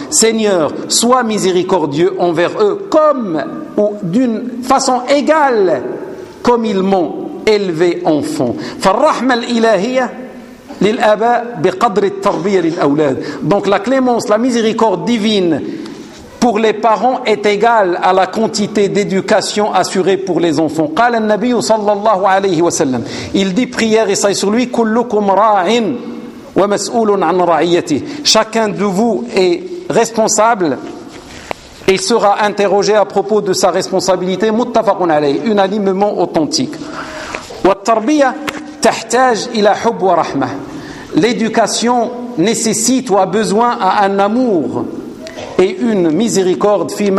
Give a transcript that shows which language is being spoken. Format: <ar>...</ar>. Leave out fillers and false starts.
<fr>Seigneur, sois miséricordieux envers eux comme ou d'une façon égale comme ils m'ont élevé enfant.</fr> <ar>Farrahma al-ilahiyya lil aba biqadr at-tarbiyah lil awlad.</ar> <fr>Donc la clémence, la miséricorde divine pour les parents est égal à la quantité d'éducation assurée pour les enfants.</fr> <ar>قال النبي صلى الله عليه وسلم.</ar> <fr>Il dit prière et ça est sur lui.</fr> <ar>كلكم راعٍ ومسؤول عن رعيته.</ar> <fr>Chacun de vous est responsable et sera interrogé à propos de sa responsabilité.</fr> <ar>متفقون عليه.</ar> <fr>Unanimement authentique.</fr> <ar>والتربية تحتاج إلى حب ورحمة.</ar> <fr>L'éducation nécessite ou a besoin à un amour et une miséricorde.</fr>